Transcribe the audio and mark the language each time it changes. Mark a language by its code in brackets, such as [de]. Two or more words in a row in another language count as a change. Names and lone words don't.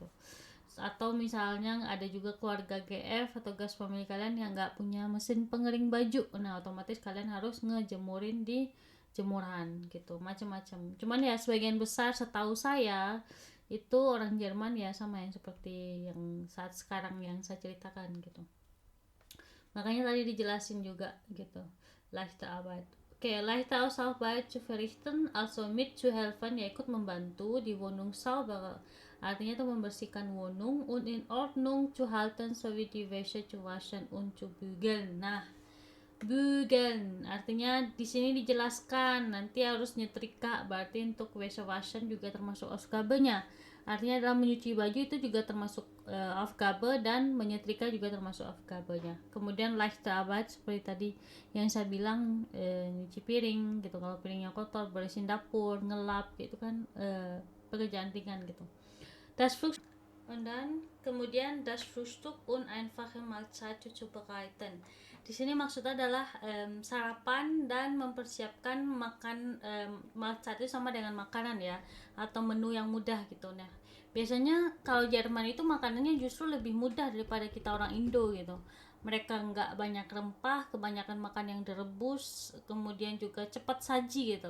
[id] Atau misalnya ada juga keluarga GF atau Gasfamilie kalian yang nggak punya mesin pengering baju, nah otomatis kalian harus ngejemurin di jemuran gitu, macam-macam. Cuman ya sebagian besar setahu saya itu orang Jerman ya sama yang seperti yang saat sekarang yang saya ceritakan gitu. Makanya tadi dijelasin juga gitu, [de] leichte Arbeit. Oke, leichte Hausarbeit zu verrichten, also mit zu helfen, [id] ya ikut membantu di [de] Wohnung sauber. [id] Artinya itu membersihkan [de] Wohnung und in Ordnung zu halten sowie die Wäsche zu waschen und zu bügeln. [id] Nah, bügeln artinya di sini dijelaskan nanti harus nyetrika, berarti untuk [de] Wäsche waschen [id] juga termasuk Aufgabe-nya. Artinya dalam menyuci baju itu juga termasuk Aufgabe, dan menyetrika juga termasuk Aufgabe-nya. Kemudian [de] leichte Arbeit [id] seperti tadi yang saya bilang, nyuci piring gitu, kalau piringnya kotor, bersihin dapur, ngelap, itu kan pekerjaan ringan gitu. [de] Das Und dann kemudian das Frühstück und einfache Mahlzeit zubereiten. [id] Di sini maksudnya adalah sarapan dan mempersiapkan makan mahlzeit itu sama dengan makanan ya, atau menu yang mudah gitu. Nah, biasanya kalau Jerman itu makanannya justru lebih mudah daripada kita orang Indo gitu. Mereka nggak banyak rempah, kebanyakan makan yang direbus, kemudian juga cepat saji gitu.